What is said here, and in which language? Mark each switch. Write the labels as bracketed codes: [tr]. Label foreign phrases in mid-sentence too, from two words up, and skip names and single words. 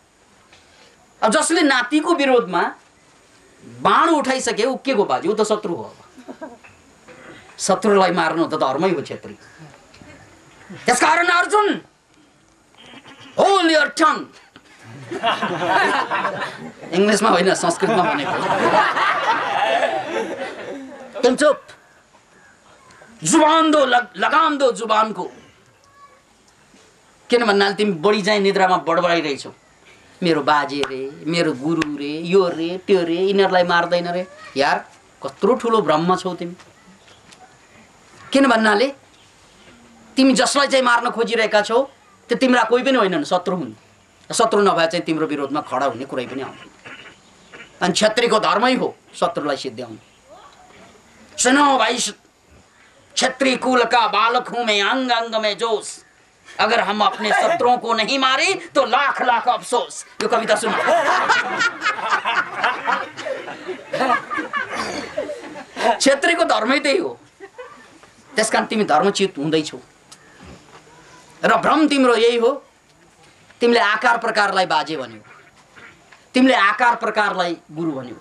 [ne] अब जसले नातिको विरोधमा बाण उठाइसके ऊ के को बाजी, ऊ त शत्रु हो। शत्रुलाई मार्नु त धर्मै हो क्षेत्री। त्यसकारण अर्जुन, [en] hold your tongue. [ne] इंग्लिशमा होइन, संस्कृतमा भनेको। [hi] तुम चुप, जुबान दो, लगाम दो जुबान को। [ne] किन भन्नाले तिमी बढी चाहिँ निद्रामा बडबडाइरहेछौ। मेरो बाजे रे, मेरो गुरु रे, यो रे त्यो रे, यिनीहरूलाई मार्दैन रे। यार कत्रो ठुलो ब्रह्म छौ तिमी। किन भन्नाले तिमी जसलाई चाहिँ मार्न खोजिरहेका छौ त्यो तिम्रा कोही पनि होइनन्, शत्रु हुन्। शत्रु नभए चाहिँ तिम्रो विरोधमा खडा हुने कुरै पनि आउँदैन। अनि क्षत्रियको धर्मै हो शत्रुलाई सिद्ध्याउनु। [hi] सुनो भाइ, क्षत्रिय कुल का बालक हूं मैं, अंग अंग में जोश। अगर हम अपने शत्रुओं को नहीं मारे तो लाख लाख अफसोस। [ne] यो कविता सुनो। क्षत्रियको धर्मै त्यही हो। त्यसकारण तिमी धर्मचित हुँदैछौ र भ्रम तिम्रो यही हो। तिमीले आकार प्रकारलाई बाजे भन्यौ, तिमीले आकार प्रकारलाई गुरु भन्यौ।